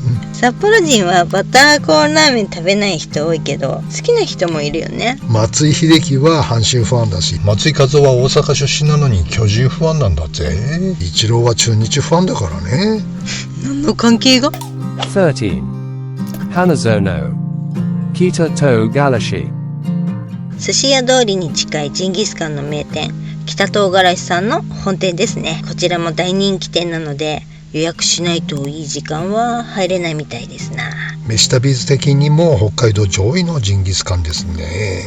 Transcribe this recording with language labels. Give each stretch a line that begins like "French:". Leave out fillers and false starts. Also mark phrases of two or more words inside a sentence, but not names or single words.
Japanese: 札幌人はバターコーンラーメン食べない人多いけど、好きな人もいるよね。松井秀喜は阪神ファンだし、松井一夫は大阪出身なのに巨人ファンなんだぜ。イチローは中日ファンだからね。何の関係が 13. Hanazono. Kita to Galashi. 寿司屋通りに近いジンギスカンの名店、北唐辛子さんの本店ですね。こちらも大人気店なので、予約しないといい時間は入れないみたいですな。飯旅図的にも北海道上位のジンギスカンですね。